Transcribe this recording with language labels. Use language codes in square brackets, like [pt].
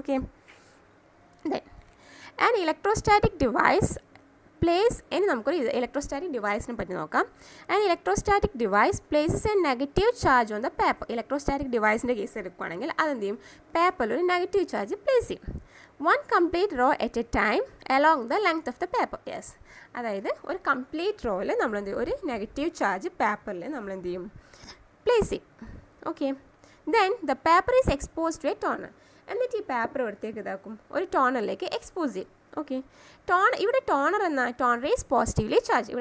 [ml] Okay, [en] then an electrostatic device [ml] ഇനി നമുക്കൊരു electrostatic ഡിവൈസിനെ പറ്റി നോക്കാം. [en] And electrostatic device places a negative charge on the paper. [ml] Electrostatic ഡിവൈസിൻ്റെ case എടുക്കുകയാണെങ്കിൽ അതെന്ത് ചെയ്യും? പേപ്പറിൽ ഒരു നെഗറ്റീവ് ചാർജ് പ്ലേസ് ചെയ്യും. [en] 1 complete row at a time along the length of the paper. [ml] Yes, അതായത് ഒരു കംപ്ലീറ്റ് റോയിൽ നമ്മൾ എന്ത് ചെയ്യും? ഒരു നെഗറ്റീവ് ചാർജ് പേപ്പറിൽ നമ്മൾ എന്ത് ചെയ്യും? പ്ലേസ് ചെയ്യും. [en] Okay, then the paper is expose to a toner. [ml] എന്നിട്ട് ഈ പേപ്പർ എടുത്തേക്ക് ഇതാക്കും? ഒരു ടോണറിലേക്ക് എക്സ്പോസ് ചെയ്യും. ഓക്കെ, ഇവിടെ [en] Toner is positively charge.